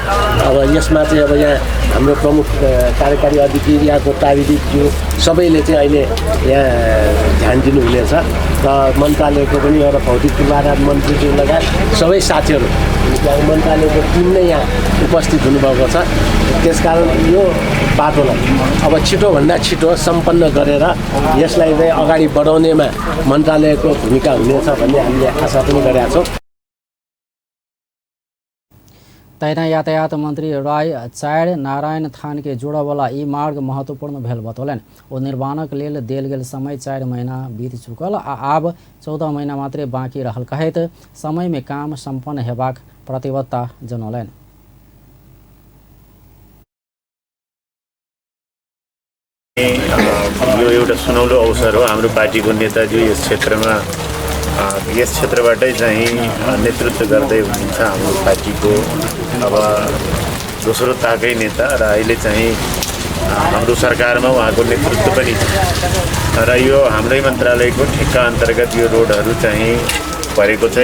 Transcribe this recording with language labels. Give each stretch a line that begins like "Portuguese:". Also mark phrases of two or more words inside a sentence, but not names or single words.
Nepali: अब यसमा चाहिँ अब यहाँ हाम्रो प्रमुख कार्यकारी अधिकारी यहाँको प्राविधिकज्यू सबैले चाहिँ अहिले यहाँ ध्यान दिनुहुनेछ र मन्त्रालयको पनि एउटा भौतिक पूर्वाधार मन्त्रीज्यू लगायत सबै साथीहरू मन्त्रालयको टिम नै यहाँ उपस्थित हुनुभएको छ। त्यसकारण यो बाटोलाई अब छिटोभन्दा छिटो सम्पन्न गरेर यसलाई चाहिँ अगाडि बढाउनेमा मन्त्रालयको भूमिका हुनेछ भन्ने हामीले आशा पनि गरेका छौँ।
Maithili: तैना यातायात मंत्री राय 4 नारायण थान के जोड़े वाला ई मार्ग महत्वपूर्ण भेल बतौलन। ओ निर्माणक लेल देल गेल समय 4 महीना बीत चुकल आ आब 14 महीना मात्रे बाँकी रहल कहैत समय में काम संपन्न हेबाक प्रतिबद्धता जनौलनि।
Nepali: यो एउटा सुनौलो अवसर हो। हाम्रो पार्टीको नेताजी यस क्षेत्रमा यस क्षेत्रबाटै चाहिँ नेतृत्व गर्दै हुनुहुन्छ। हाम्रो पार्टीको अब दोस्रो ताकै नेता र अहिले चाहिँ हाम्रो सरकारमा उहाँको नेतृत्व पनि छ र यो हाम्रै मन्त्रालयको ठेक्का अन्तर्गत यो रोडहरू चाहिँ परेको छ।